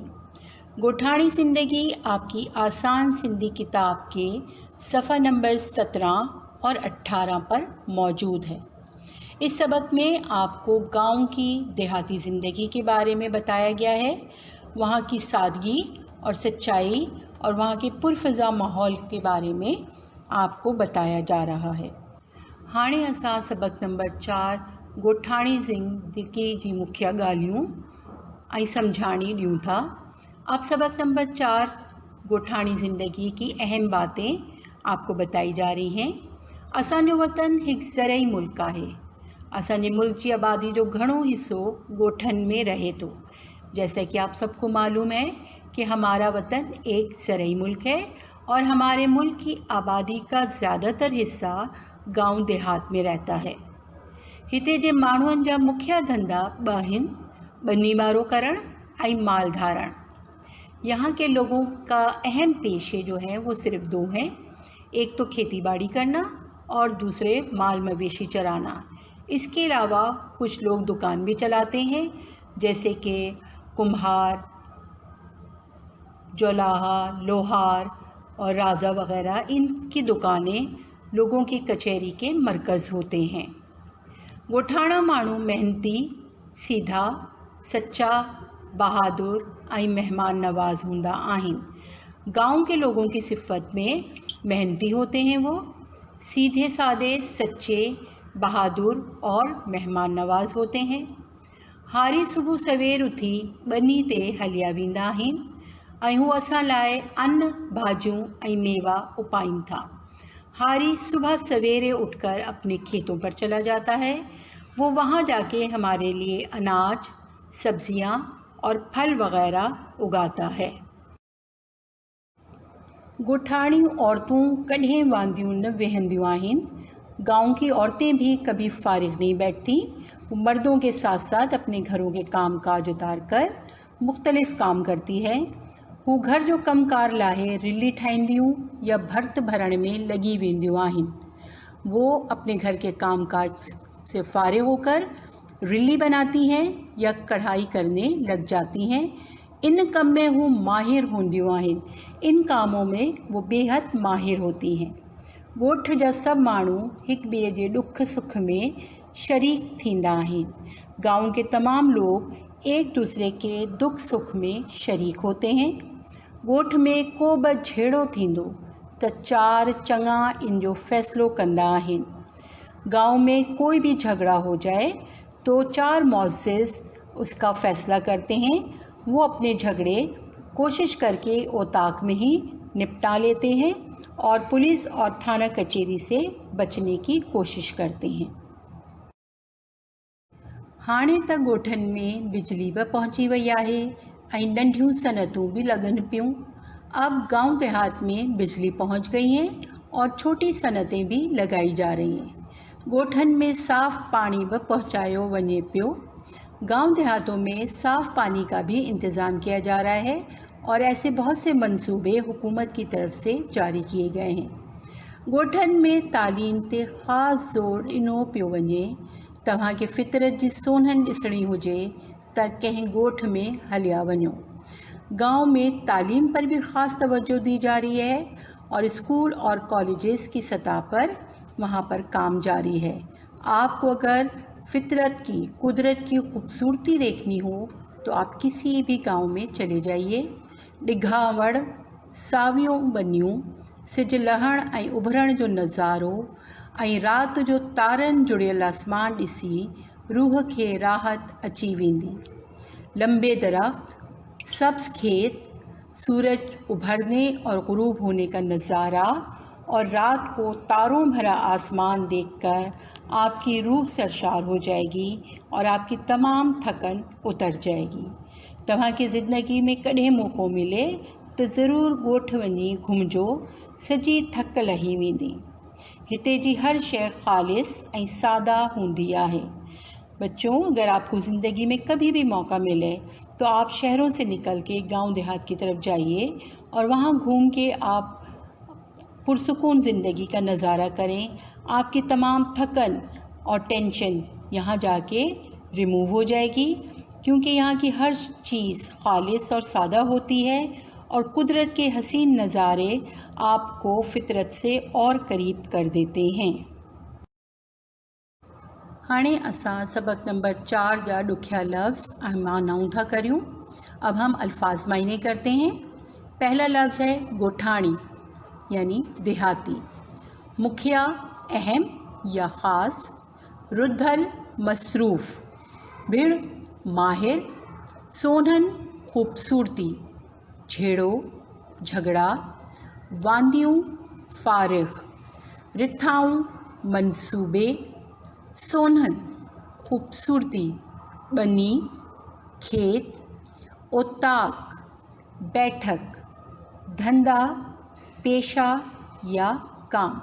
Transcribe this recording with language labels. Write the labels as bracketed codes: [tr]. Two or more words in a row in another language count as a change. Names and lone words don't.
[ur] گوٹھانی زندگی آپ کی آسان سندھی کتاب کے صفحہ نمبر 17 اور 18 پر موجود ہے. اس سبق میں آپ کو گاؤں کی دیہاتی زندگی کے بارے میں بتایا گیا ہے، وہاں کی سادگی اور سچائی اور وہاں کے پرفضا ماحول کے بارے میں آپ کو بتایا جا رہا ہے. [sd] हाणे असां सबक नंबर 4 गोठानी ज़िंदगी जी मुख्य ॻाल्हियूं ऐं सम्झाणी ॾियूं था। [ur] اب سبق نمبر 4 گوٹھانی زندگی کی اہم باتیں آپ کو بتائی جا رہی ہیں. [sd] असांजो वतन एक ज़रई मुल्क है। असांजे मुल्क की आबादी जो घणो हिस्सो गोठन में रहे तो। [ur] جیسے کہ آپ سب کو معلوم ہے کہ ہمارا وطن ایک زرعی ملک ہے اور ہمارے ملک کی آبادی کا زیادہ تر حصہ گاؤں دیہات میں رہتا ہے. [sd] हिते जे माण्हुनि जा मुख्य धंधा ॿ आहिनि, ॿनी ॿारो करण ऐं माल धारण। [ur] یہاں کے لوگوں کا اہم پیشے جو ہیں وہ صرف 2 ہیں، ایک تو کھیتی باڑی کرنا اور دوسرے مال مویشی چرانا. اس کے علاوہ کچھ لوگ دکان بھی چلاتے ہیں، جیسے کہ کمہار، جولاہا، لوہار اور راجا وغیرہ. ان کی دکانیں لوگوں کی کچہری کے مرکز ہوتے ہیں. [sd] गोठाना माण्हू मेहनती, सीधा, सच्चा, बहादुर ऐं मेहमान नवाज हूंदा आहिनि। [ur] گاؤں کے لوگوں کی صفت میں محنتی ہوتے ہیں، وہ سیدھے سادے، سچے، بہادر اور مہمان نواز ہوتے ہیں. [sd] हारी सुबह सवेर उथी बनी ते हलिया वेंदा आहिनि ऐं हू असां लाइ अन्न, भाजियूं ऐं मेवा उपाइनि था। [ur] ہاری صبح سویرے اٹھ کر اپنے کھیتوں پر چلا جاتا ہے. وہ وہاں جا کے ہمارے لیے اناج، سبزیاں اور پھل وغیرہ اگاتا ہے. [sd] गोठानी औरतों कॾहिं वांदियूं न वेहंदियूं आहिनि। [ur] گاؤں کی عورتیں بھی کبھی فارغ نہیں بیٹھتی۔ وہ مردوں کے ساتھ ساتھ اپنے گھروں کے کام کاج اتار کر مختلف کام کرتی ہے. [sd] वो घर जो कमकार लाहे रिली ठाहींदियूं या भर्त भरण में लगी वेंदियूं आहिनि। [ur] وہ اپنے گھر کے کام کاج سے فارغ ہو کر رلی بناتی ہیں یا کڑھائی کرنے لگ جاتی ہیں. [sd] इन कम में वो माहिर हूंदियूं आहिनि। [ur] ان کاموں میں وہ بے حد ماہر ہوتی ہیں. [sd] ॻोठ जा सब माण्हू हिक ॿिए जे ॾुख सुख में शरीक थींदा आहिनि। [ur] گاؤں کے تمام لوگ ایک دوسرے کے دکھ سکھ میں شریک ہوتے ہیں. [sd] ॻोठ में को बि झेड़ो थींदो त 4 चङा इन जो फ़ैसिलो कंदा आहिनि। [ur] گاؤں میں کوئی بھی جھگڑا ہو جائے تو 4 معزز اس کا فیصلہ کرتے ہیں. وہ اپنے جھگڑے کوشش کر کے اوطاق میں ہی نمٹا لیتے ہیں اور پولیس اور تھانہ کچہری سے بچنے کی کوشش کرتے ہیں. [sd] हाणे त ॻोठनि में बिजली भी पहुंची वई आहे ऐं नंढियूं सनतूं भी लगन पियूं। [ur] اب گاؤں دیہات میں بجلی پہنچ گئی ہیں اور چھوٹی صنعتیں بھی لگائی جا رہی ہیں. [sd] ॻोठनि में साफ़ पानी भी पहुंचायो वञे पियो। [ur] گاؤں دیہاتوں میں صاف پانی کا بھی انتظام کیا جا رہا ہے اور ایسے بہت سے منصوبے حکومت کی طرف سے جاری کیے گئے ہیں. [sd] ॻोठनि में तालीम ते ख़ासि ज़ोर ॾिनो पियो वञे। तव्हांखे फितरत जी सोन्हन ॾिसणी हुजे त कंहिं ॻोठ में हलिया वञो। [ur] گاؤں میں تعلیم پر بھی خاص توجہ دی جا رہی ہے اور اسکول اور کالجز کی سطح پر وہاں پر کام جاری ہے. آپ کو اگر فطرت کی، قدرت کی خوبصورتی دیکھنی ہو تو آپ کسی بھی گاؤں میں چلے جائیے. [sd] डिघा वण, सावियूं बनियूं, सिज लहण ऐं उभरण जो नज़ारो ऐं रात जो तारनि जुड़ियल आसमान ॾिसी रूह खे राहत अची वेंदी। [ur] لمبے درخت، سبز کھیت، سورج ابھرنے اور غروب ہونے کا نظارہ اور رات کو تاروں بھرا آسمان دیکھ کر آپ کی روح سرشار ہو جائے گی اور آپ کی تمام تھکن اتر جائے گی. [sd] तव्हांखे ज़िंदगी में कॾहिं मौक़ो मिले तो ज़रूर ॻोठ वञी घुमिजो, सॼी थक लही वेंदी। हिते जी हर शइ ख़ालिस ऐं सादा हूंदी आहे। [ur] بچوں، اگر آپ کو زندگی میں کبھی بھی موقع ملے تو آپ شہروں سے نکل کے گاؤں دیہات کی طرف جائیے اور وہاں گھوم کے آپ پرسکون زندگی کا نظارہ کریں. آپ کی تمام تھکن اور ٹینشن یہاں جا کے ریموو ہو جائے گی، کیونکہ یہاں کی ہر چیز خالص اور سادہ ہوتی ہے اور قدرت کے حسین نظارے آپ کو فطرت سے اور قریب کر دیتے ہیں. [sd] हाणे असां सबक नंबर 4 जा ॾुखिया लफ्ज़ ऐं मानाऊं था करियूं। [ur] اب ہم الفاظ معانی کرتے ہیں۔ پہلا لفظ ہے گوٹھانی یعنی دیہاتی. مکھیا اہم یا خاص، رُدھل مصروف, بھڑ ماہر، سونہن خوبصورتی، جھیڑو جھگڑا، واندیوں فارغ، رِٹھائوں منصوبے، سونہن خوبصورتی، بنی کھیت، اوطاق بیٹھک، دھندا پیشہ یا کام.